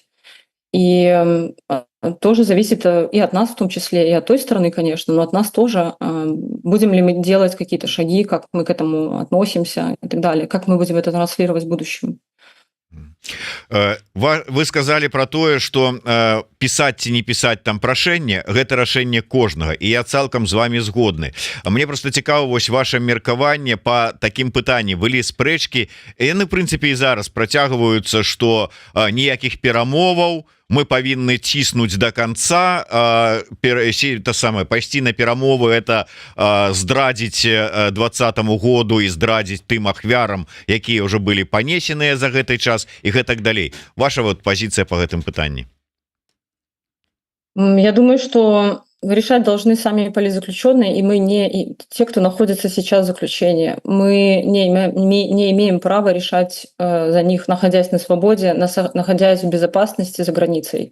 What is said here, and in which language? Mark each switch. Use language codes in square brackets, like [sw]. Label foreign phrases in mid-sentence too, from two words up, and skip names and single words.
[ru] И тоже зависит и от нас в том числе, и от той стороны, конечно, но от нас тоже. Будем ли мы делать какие-то шаги, как мы к этому относимся и так далее, как мы будем это транслировать в будущем. Вы сказали про [be] тое, что писать ці не писать там прашэнне гэта рашэнне кожнага, і я цалкам з вами згодны. [ru] Мне просто [be] цікава вось ваше меркаванне [ru] по таким [be] пытанням. Былі спрэчкі, яны в прынцыпе і зараз працягваюцца, что ніякіх перамоваў, мы павінны ціснуць [ru] до конца, [be] пайсці на перамовы, это здрадзіць 2020 году і здрадзіць тым ахвярам, якія уже былі панесеныя за гэты час і гэтак далей. [ru] Ваша вот позиция по [be] гэтым пытанні? [ru] Я думаю, что решать должны сами политзаключенные, и мы и те, кто находится сейчас в заключении. Мы не имеем права решать за них, находясь на свободе, находясь в безопасности за границей.